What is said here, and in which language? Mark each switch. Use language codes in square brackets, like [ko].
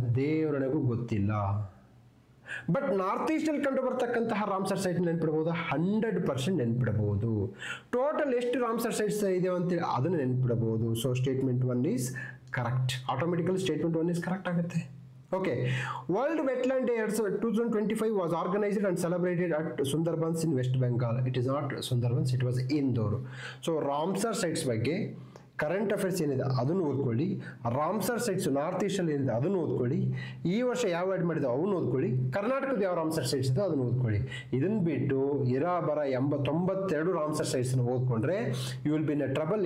[kn] ದೇವರನಿಗೂ ಗೊತ್ತಿಲ್ಲ. But north East ಅಲ್ಲಿ ಕಂಡು ಬರ್ತಕ್ಕಂತಹ ರಾಮ್ಸರ್ ಸೈಟ್ ನೆನ್ಪಿಡಬಹುದು, 100% ನೆನ್ಪಿಡಬಹುದು. ಟೋಟಲ್ ಎಷ್ಟು ರಾಮ್ಸರ್ ಸೈಟ್ಸ್ ಇದೆ ಅಂತೇಳಿ ಅದನ್ನು ನೆನ್ಪಿಡಬಹುದು. [en] So statement 1 is correct. [kn] Automatically statement 1 is correct ಆಗುತ್ತೆ. [en] Okay, World Wetland Day 2025 was organized and celebrated at Sundarbans in West Bengal. It is not Sundarbans, it was Indore. [kn] So Ramsar sites ಬಗ್ಗೆ current affairs ಏನಿದೆ ಅದನ್ನು ಓದ್ಕೊಳ್ಳಿ. Ramsar sites north East ಅಲ್ಲಿ ಏನಿದೆ ಅದನ್ನು ಓದ್ಕೊಳ್ಳಿ. ಈ ವರ್ಷ ಯಾವ ಆ್ಯಡ್ ಮಾಡಿದೆ ಅವನು ಓದ್ಕೊಳ್ಳಿ. ಕರ್ನಾಟಕದ ಯಾವ ರಾಮ್ಸರ್ ಸೈಟ್ಸ್ ಇದೆ ಅದನ್ನು ಓದ್ಕೊಳ್ಳಿ. ಇದನ್ನು ಬಿಟ್ಟು ಇರಾಬರ 92 Ramsar ಸೈಟ್ಸ್ನ ಓದ್ಕೊಂಡ್ರೆ [en] You will be in a trouble.